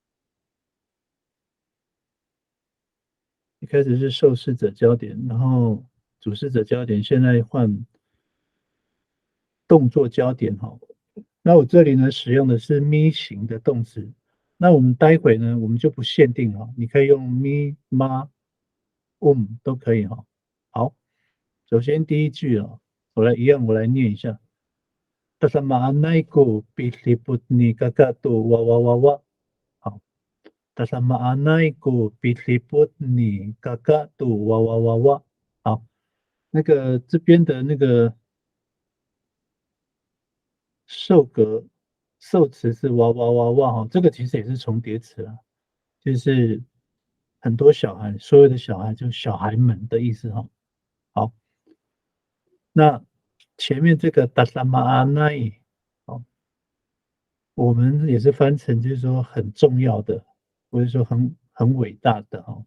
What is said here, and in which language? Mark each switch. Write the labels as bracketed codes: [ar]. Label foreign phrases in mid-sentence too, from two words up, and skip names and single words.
[zh] 一开始是受试者焦点，然后主事者焦点，现在换动作焦点哈。那我这里呢使用的是 mi 型的动词，那我们待会呢我们就不限定哈，你可以用 mi、ma、都可以哈。好，首先第一句啊，我来念一下。 [ami] Tasamaan ko piliput ni kakato wa wa wa wa。好，tasamaan ko piliput ni kakato wa wa wa wa。 [zh] 好，那个这边的那个受格受词是哇哇哇哇哈，这个其实也是重叠词啊，就是很多小孩，所有的小孩就是小孩们的意思哈。好，那前面这个达萨玛阿奈，哦，我们也是翻成就是说很重要的，或者说很伟大的哦。